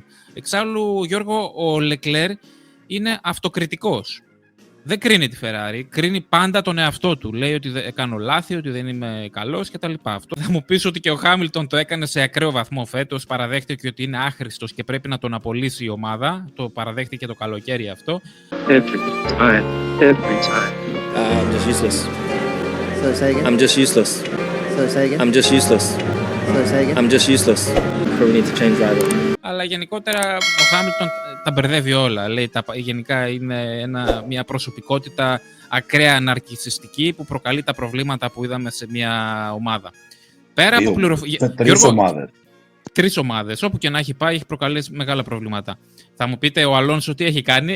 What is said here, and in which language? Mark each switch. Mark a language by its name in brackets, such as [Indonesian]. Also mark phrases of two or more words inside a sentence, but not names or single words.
[Greek] Εξάλλου, Γιώργο, ο Leclerc είναι αυτοκριτικός. Δεν κρίνει τη Ferrari, κρίνει πάντα τον εαυτό του. Λέει ότι κάνω λάθη, ότι δεν είμαι καλός κτλ. Αυτό θα μου πεις ότι και ο Χάμιλτον το έκανε σε ακραίο βαθμό φέτος. Παραδέχτηκε ότι είναι άχρηστος και πρέπει να τον απολύσει η ομάδα. Το παραδέχτηκε το καλοκαίρι αυτό. [English] Every time. I'm just useless. So say again. I'm just useless. So say again. I'm just useless. So say again. I'm just useless. We need to change driver. [Greek] Αλλά γενικότερα ο Χάμιλτον τα μπερδεύει όλα. Λέει, γενικά είναι μια προσωπικότητα ακραία ναρκισσιστική που προκαλεί τα προβλήματα που είδαμε σε μια ομάδα. Πέρα από πληροφορίες. 3 ομάδες. Όπου και να έχει πάει, έχει προκαλέσει μεγάλα προβλήματα. Θα μου πείτε ο Αλόνσο τι έχει κάνει.